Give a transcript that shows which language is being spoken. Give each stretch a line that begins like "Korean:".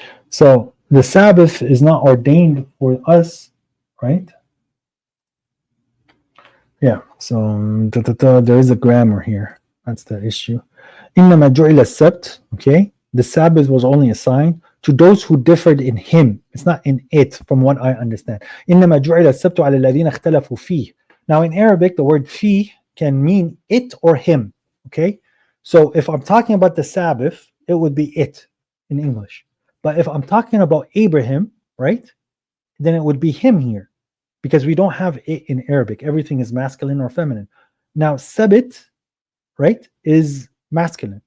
English: So the Sabbath is not ordained for us, right? Yeah. So there is a grammar here. That's the issue.
Arabic: إنما جعل السبت, okay?
English: The Sabbath was only assigned to those who differed in him. It's not in it, from what I understand.
Arabic: إنما جعل السبت على الذين اختلفوا فيه.
English: Now in Arabic, the word فيه can mean it or him, okay? So if I'm talking about the Sabbath, it would be it in English. But if I'm talking about Abraham, right, then it would be him here, because we don't have it in Arabic. Everything is masculine or feminine. Now, Sabit, right, is masculine.